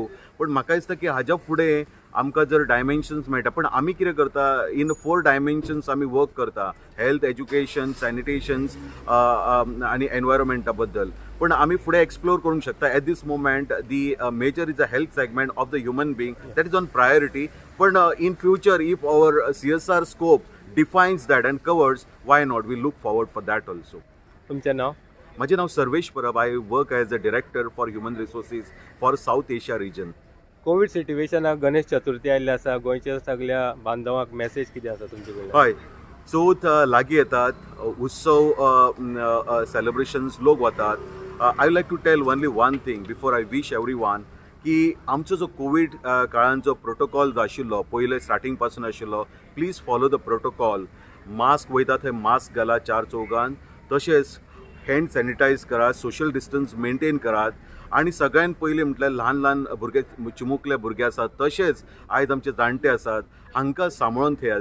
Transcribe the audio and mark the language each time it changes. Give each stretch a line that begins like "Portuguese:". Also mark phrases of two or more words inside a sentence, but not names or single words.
Konkani: पण म्हाका दिसता की हाज्या फुडें आमकां जर डायमेन्शन्स मेळटा, पण आमी कितें करता,
English: in 4 dimensions
Konkani: आमी वर्क करता.
English: health, education, sanitations
Konkani: आनी एनवायरमेंटा बद्दल. पण आमी फुडें एक्सप्लोर करूंक शकता.
English: At this moment the major is a health segment of the human being, that is on priority. पण in future if our CSR scope defines that and covers, why not? We look forward for that also.
Konkani: तुमचें नाव?
Marathi: माझे नाव सर्वेश परब.
English: I work as a director for human resources for South Asia region.
Konkani: कोविड सिट्युएशनाक गणेश चतुर्थी आयिल्ली आसा, गोंयच्या सगळ्या बांधवांक मेसेज कितें आसा तुमचे कडल्यान? हय, चवथ लागीं येतात, उत्सव सेलिब्रेशन्स लोक वतात.
English: I would like to tell only one thing before I wish everyone
Konkani: की आमचो जो कोविड काळांत जो प्रोटोकॉल जो आशिल्लो पयले स्टार्टींग पासून आशिल्लो,
English: please follow the protocol.
Konkani: मास्क वयता थंय मास्क घालात 4 चौगांत, तशेंच
English: hand sanitize
Konkani: करात,
English: social distance maintain
Konkani: करात. आनी सगळ्यात पयलीं म्हटल्यार ल्हान ल्हान भुरगे, चिमुकले भुरगे आसात, तशेंच आयज आमचे जाणटे आसात, हांकां सांबाळून थेयात.